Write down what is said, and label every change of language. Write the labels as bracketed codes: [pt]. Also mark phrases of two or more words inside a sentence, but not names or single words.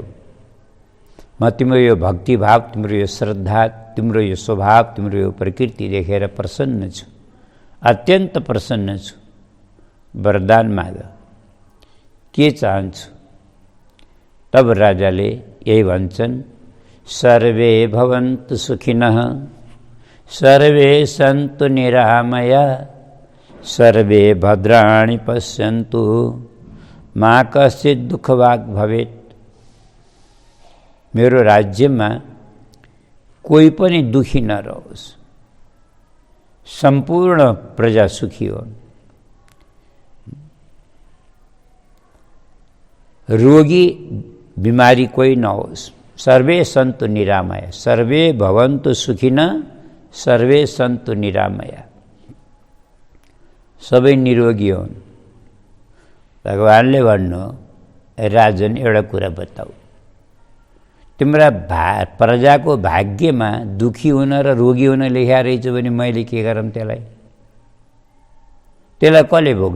[ne] म तिम्रो यो भक्तिभाव, तिम्रो यो श्रद्धा, तिम्रो यो स्वभाव, तिम्रो यो प्रकृति देखेर प्रसन्न छु, अत्यन्त प्रसन्न छु। वरदान माग, के चाहन्छु? तब राजाले यही भन्छन्, [sa] सर्वे भवन्तु सुखिनः सर्वे सन्तु निरामया सर्वे भद्राणि पश्यन्तु मा कश्चित् दुःखभाग् भवेत्। [ne] मेरो राज्यमा कोही पनि दुखी नरहोस्, सम्पूर्ण प्रजा सुखी होन्। रोगी बिमारी कोही नहोस्। [sa] सर्वे सन्तु निरामया सर्वे भवन्तु सुखिनः सर्वे सन्तु निरामया, [ne] सबै निरोगी हुन्। भगवानले भन्नु, राजन एउटा कुरा बताऊ, तिम्रा प्रजाको भाग्यमा दुखी हुन र रोगी हुन लेखा रहेछ भने मैले के गरौँ त्यसलाई? त्यसलाई कसले भोग्छ?